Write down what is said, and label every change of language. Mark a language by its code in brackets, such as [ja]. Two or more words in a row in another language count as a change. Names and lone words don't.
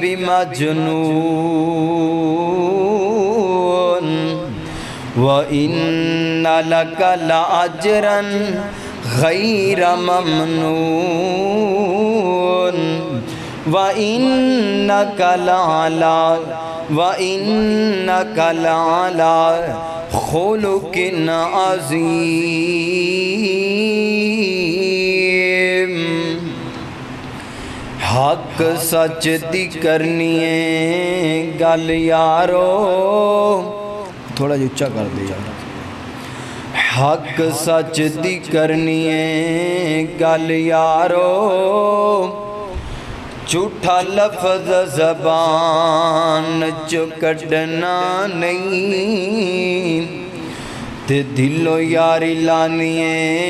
[ar] بمجنون وَإِنَّ لَكَ لَأَجْرًا غَيْرَ مَمْنُونٍ وَإِنَّكَ لَعَلَى خُلُقٍ عَظِيمٍ۔ [pa] حق سچ دی کرنی ہے گل یارو، تھوڑا جی اچھا کر دے یار۔ حق سچ دی کرنی ہے گل یارو، جھوٹا لفظ زبان چو کڈنا نہیں، تے دلو یاری لانی ہے